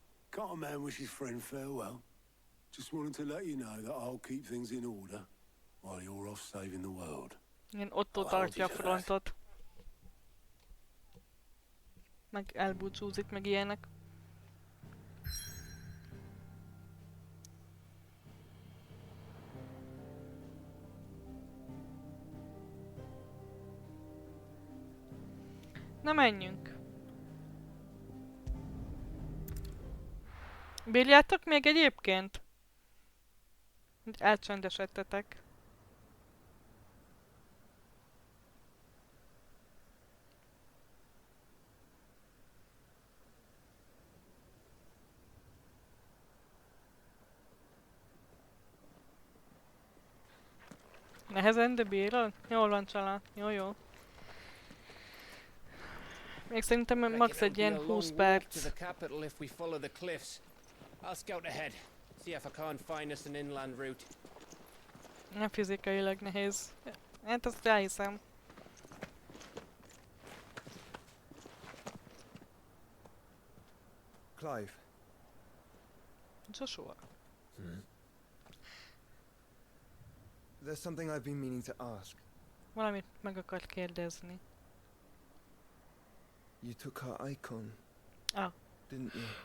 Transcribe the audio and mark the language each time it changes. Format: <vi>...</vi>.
<en>Can't a man wish his friend farewell? Just wanted to let you know that I'll keep things in order while you're off saving the world.</en> <hu>Igen, Otto tartja a frontot. Meg elbúcsúzik, meg ilyenek. Na menjünk. Bírjátok még egyébként? Hogy elcsendesedtetek. Nehezen, de bírod? Jól van, család. Jó, jó. Még szerintem max egy ilyen 20 perc.</hu> <en>I'll scout ahead. See if I can't find us an inland route.</en> <hu>Nem fizikailag nehéz. Hát azt elhiszem.</hu> <en>Clive. Joshua. There's something I've been meaning to ask.</en> <hu>Valamit meg akart kérdezni.</hu> <en>You took her icon. Ah. Didn't you?</en>